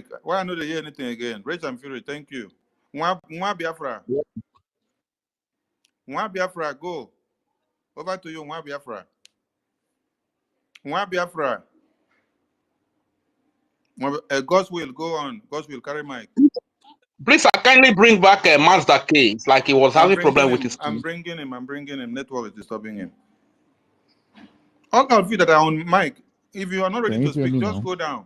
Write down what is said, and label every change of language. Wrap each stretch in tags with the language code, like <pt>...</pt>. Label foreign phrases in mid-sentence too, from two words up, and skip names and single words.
<en>Why I know they hear anything again? Rage and Fury, thank you. Mwa Biafra. Mwa Biafra, go. Over to you, Mwa Biafra. Mwa Biafra. God's will, go on. God's will, carry mic. Please, I kindly bring back Mazda K. It's like he was having problem with his key. I'm bringing him. Network is disturbing him. All of you that are on mic, if you are not ready to speak, just go down.</en>